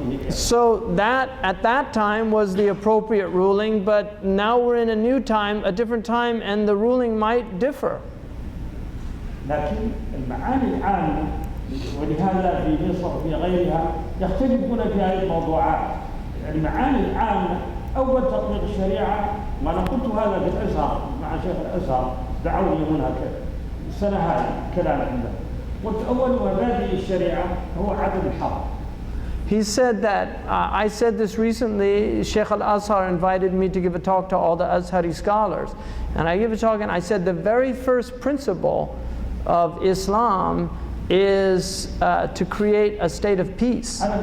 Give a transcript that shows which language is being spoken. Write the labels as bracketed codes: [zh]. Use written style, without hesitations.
[en] So that at that time was the appropriate ruling, but now we're in a new time, a different time, and the ruling might differ. [ar] لكن المعاني العامة ولهذا في مصر وفي غيرها يختلفون في هذه الموضوعات. المعاني العامة أول تطبيق الشريعة، وأنا قلت هذا في الأزهر مع شيخ الأزهر دعوني هنا السنة هذه كلام عنده. قلت أول مبادئ الشريعة هو عدم الحرب. [en] He said that, I said this recently, Sheikh Al-Azhar invited me to give a talk to all the Azhari scholars. And I gave a talk and I said the very first principle of Islam is to create a state of peace.